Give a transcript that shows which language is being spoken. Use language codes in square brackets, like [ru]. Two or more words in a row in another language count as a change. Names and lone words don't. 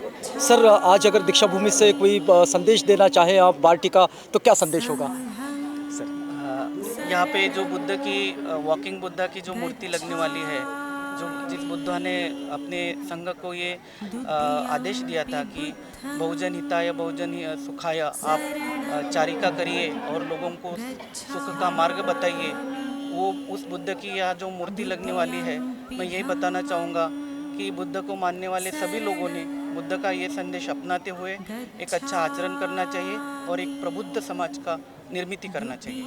[hi] सर, आज अगर दीक्षा भूमि से कोई संदेश देना चाहे आप बाटी का, तो क्या संदेश होगा? यहाँ पे जो बुद्ध की [en] walking Buddha [hi] की जो मूर्ति लगने वाली है, जो जिस बुद्धा ने अपने संघ को ये आदेश दिया था कि [pi] बहुजन हिताय बहुजन सुखाय, [hi] आप चारिका करिए और लोगों को सुख का मार्ग बताइए, वो उस बुद्ध की यहाँ जो मूर्ति लगने वाली है, मैं यही बताना चाहूँगा कि बुद्ध को मानने वाले सभी लोगों ने बुद्ध का ये संदेश अपनाते हुए एक अच्छा आचरण करना चाहिए और एक प्रबुद्ध समाज का निर्मित करना चाहिए।